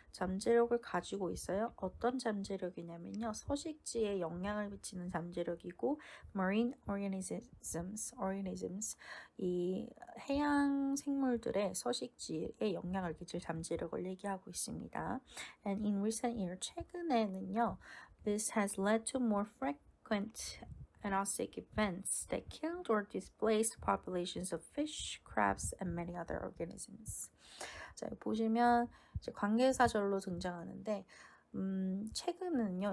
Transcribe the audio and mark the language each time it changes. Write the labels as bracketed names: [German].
[Korean] 잠재력을 가지고 있어요. 어떤 잠재력이냐면요. 서식지에 영향을 미치는 잠재력이고 [English] marine organisms [Korean] 이 해양 생물들의 서식지에 영향을 끼칠 잠재력을 얘기하고 있습니다. [English] And in recent years, [Korean] 최근에는요. [English] This has led to more frequent anoxic events that killed or displaced populations of fish, crabs, and many other organisms. [Korean] 자, 보시면 이제 관계사절로 등장하는데 최근은요.